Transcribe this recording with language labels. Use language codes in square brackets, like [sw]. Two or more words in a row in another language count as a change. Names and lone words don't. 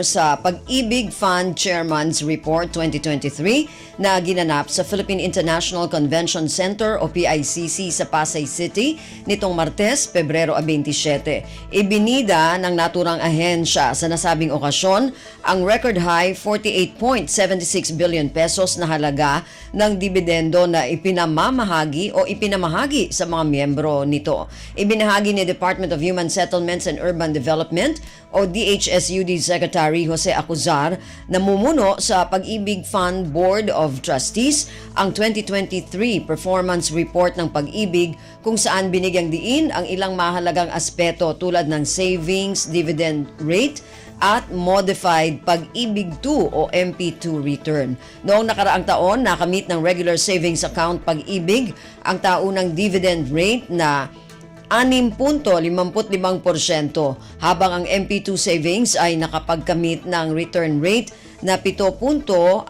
[tl] sa Pag-ibig Fund Chairman's Report 2023 na ginanap sa Philippine International Convention Center o PICC sa Pasay City nitong Martes, Pebrero 27. Ibinida ng naturang ahensya sa nasabing okasyon ang [en] record high [tl] 48.76 billion pesos na halaga ng dividendo na ipinamamahagi sa mga miyembro nito. Ibinahagi ni Department of Human Settlements and Urban Development o DHSUD Secretary Jose Acuzar na mumuno sa Pag-ibig Fund Board of Trustees ang 2023 Performance Report ng Pag-ibig kung saan binigyang diin ang ilang mahalagang aspeto tulad ng savings, [en] dividend rate, [tl] at modified Pag-ibig 2 o MP2 return. Noong nakaraang taon, nakamit ng [en] regular savings account [tl] Pag-ibig ang taunang [en] dividend rate [tl] na 6.55% habang ang MP2 savings ay nakapagkamit ng [en] return rate [tl] na 7.5%.